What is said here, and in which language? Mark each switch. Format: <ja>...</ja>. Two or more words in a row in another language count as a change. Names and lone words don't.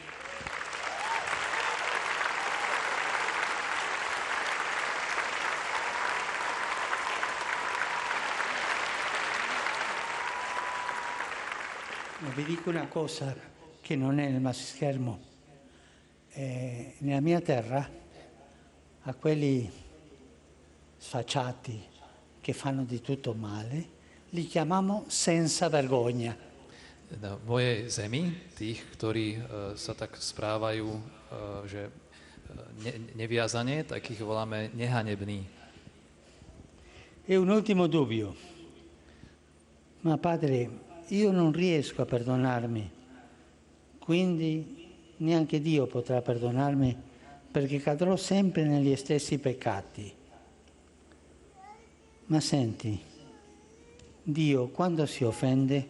<it>Ma vi dico una cosa che non è nel schermo. Nella mia terra, a quelli sfacciati che fanno di tutto male, li chiamiamo senza vergogna.</it> <sk>Na mojej zemi, tých, ktorí sa tak správajú, že neviazane, tak ich voláme nehanební.</sk> <it>E un ultimo dubbio. Ma padre, io non riesco a perdonarmi, quindi neanche Dio potrà perdonarmi perché cadrò sempre negli stessi peccati. Ma senti, Dio quando si offende?</it>